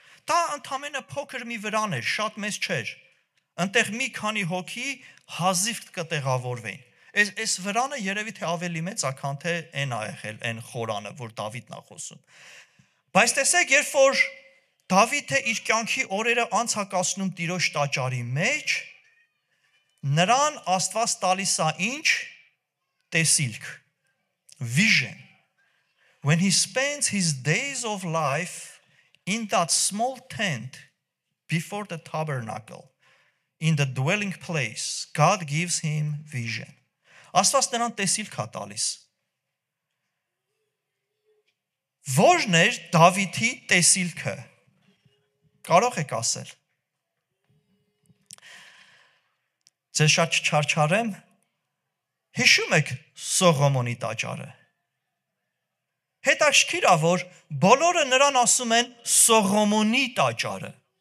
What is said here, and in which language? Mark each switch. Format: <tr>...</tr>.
<hy>Դա ընդամենը փոքր մի վրան էր, շատ մեծ չէր։ Այնտեղ մի քանի հոգի հազիվ կտեղավորվեին։ Այս վրանը երևի թե ավելի մեծ է, քան թե այն ա եղել, այն խորանը, որ Դավիթն ա խոսում։ Բայց տեսեք, երբ որ Դավիթը իր կյանքի օրերը անցկացնում Տիրոջ տաճարի մեջ, նրան Աստված տալիս է ինչ? Տեսիլք, vision.</hy> <en>When he spends his days of life in that small tent before the tabernacle, in the dwelling place, God gives him vision.</en> <hy>Աստված նրան տեսիլք է տալիս։ Որն էր Դավիթի տեսիլքը։ Կարող եք ասել։ Ձեզ շատ չչարչարեմ։ Հիշում եք Սողոմոնի տաճարը։ Հետաքրքիր է, որ բոլորը նրան ասում են Սողոմոնի տաճարը։</hy>